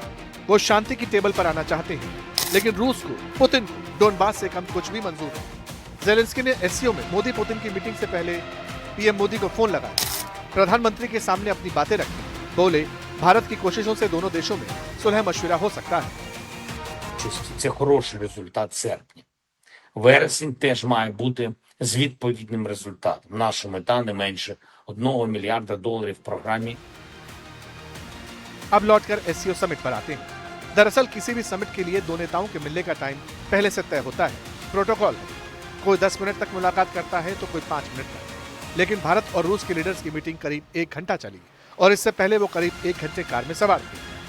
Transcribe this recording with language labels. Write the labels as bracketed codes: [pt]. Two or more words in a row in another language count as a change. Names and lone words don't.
[hi] वो शांति की टेबल पर आना चाहते हैं, लेकिन रूस को, पुतिन को डोनबास से कम कुछ भी मंजूर है। जेलेंस्की ने एससीओ में मोदी पुतिन की मीटिंग से पहले पीएम मोदी को फोन लगाया, प्रधानमंत्री के सामने अपनी बातें रखी, बोले भारत की कोशिशों से दोनों देशों में सुलह मशविरा हो सकता है। [uk] Це хороший результат серпня. Вересень теж має бути з відповідним результатом. Наша мета не менше $1 [ru] миллиарда в программе. [hi] अब लौटकर एससीओ समिट पर आते हैं। दरअसल किसी भी समिट के लिए दो नेताओं के मिलने का टाइम पहले से तय होता है, प्रोटोकॉल है। कोई 10 मिनट तक मुलाकात करता है तो कोई 5 मिनट तक। लेकिन भारत और रूस के लीडर्स की मीटिंग करीब 1 घंटा चली और इससे पहले वो करीब 1 घंटे कार में सवार थे।